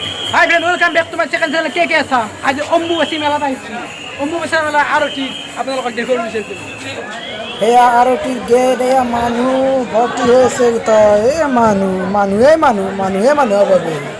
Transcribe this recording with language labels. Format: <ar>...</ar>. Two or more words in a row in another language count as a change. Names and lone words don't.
<en>Hi friend welcome back to my second channel</en> <as>কে কে আছা আজ অম্বুবাচী মেলাত আহিছি অম্বুবাচী মেলা আৰু ঠিক আপোনালোকক দেখুৱাব বিচাৰিছোঁ সেয়া আৰতিৰ গেট এয়া মানুহ ভৰ্তি হৈ আছে এই মানুহে মানুহৰ বাবে</as>